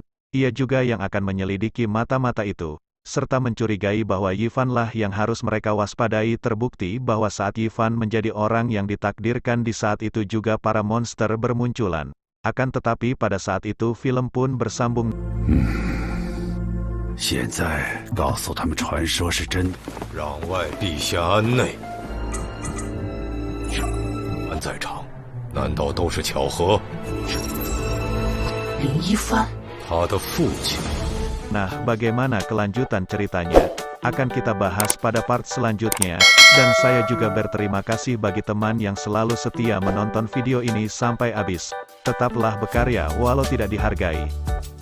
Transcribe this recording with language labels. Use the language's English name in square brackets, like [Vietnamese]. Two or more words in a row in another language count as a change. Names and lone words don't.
[Indonesian] Ia juga yang akan menyelidiki mata-mata itu. Serta mencurigai bahwa Yifan lah yang harus mereka waspadai. Terbukti bahwa saat Yifan menjadi orang yang ditakdirkan di saat itu juga para monster bermunculan. Akan tetapi pada saat itu film pun bersambung. [Chinese] 现在告诉他们传说是真的，让外陛下安内。安在场，难道都是巧合？林一帆，他的父亲。 [Indonesian] Nah, bagaimana kelanjutan ceritanya? Akan kita bahas pada part selanjutnya. Dan saya juga berterima kasih bagi teman yang selalu setia menonton video ini sampai habis. Tetaplah berkarya walau tidak dihargai.